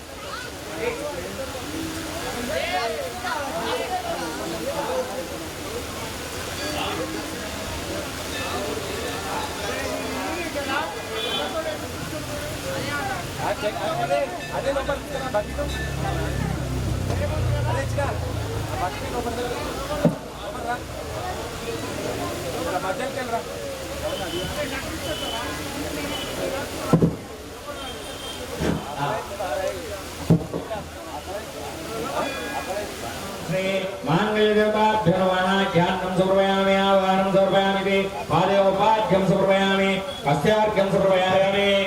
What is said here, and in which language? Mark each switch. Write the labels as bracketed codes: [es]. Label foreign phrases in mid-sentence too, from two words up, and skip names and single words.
[te] అదే నంబర్ బతికు అదే ఇచ్చిన బతికి మధ్యకి వెళ్ళరా. [sa] श्री मांगल्यदेवताभ्यो नमः. ज्ञानं समर्पयामि, आवाहनं समर्पयामि, पादयोपाद्यं समर्पयामि, हस्तार्घ्यं समर्पयामि.